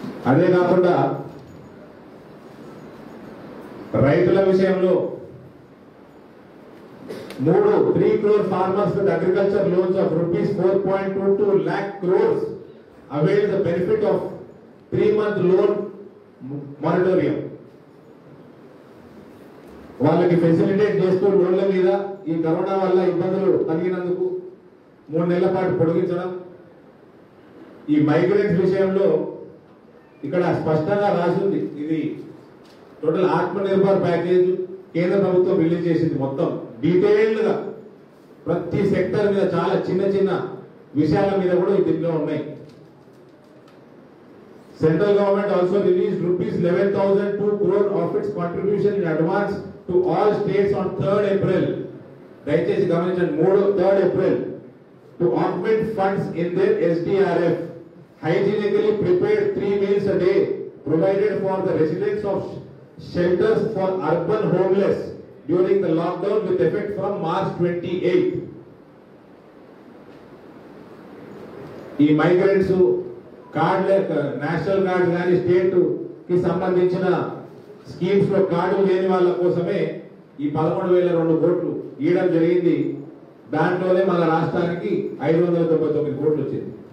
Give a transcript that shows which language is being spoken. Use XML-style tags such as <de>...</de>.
<te>అదే కాకుండా రైతుల విషయంలో</te> <en>3 crore farmers with agriculture loans of rupees 4.22 lakh crores avail the benefit of 3-month loan moratorium.</en> <te>వాళ్ళకి facilitate చేస్తూ లోన్ల మీద ఈ కరోనా వల్ల ఇబ్బందులు కలిగినందుకు 3 నెలల పాటు పొడిగించడం. ఈ మైగ్రెంట్స్ విషయంలో ఇక్కడ స్పష్టంగా రాసింది, ఇది టోటల్ ఆత్మనిర్భర్ ప్యాకేజ్ కేంద్ర ప్రభుత్వం రిలీజ్ చేసింది. మొత్తం డీటెయిల్డ్ గా ప్రతి సెక్టర్ మీద చాలా చిన్న చిన్న విషయాల మీద కూడా దీంట్లో ఉన్నాయి.</te> <en>Central government also release ₹11,002 crore of its contribution in advance to all states on 3rd April.</en> <te>దయచేసి గమనించండి,</te> <en>3rd April to augment funds in their SDRF. Hygienically prepared 3 meals a day provided for the residents of shelters for urban homeless during the lockdown with effect from March 28.</en> <te>ఈ migrants card national card కానీ state కి సంబంధించిన schemes లో card లేని వాళ్ళ కోసమే ఈ 11,002 కోట్లు ఇవ్వడం జరిగింది. దాంట్లోనే మన రాష్ట్రానికి 599 కోట్లు వచ్చింది.</te>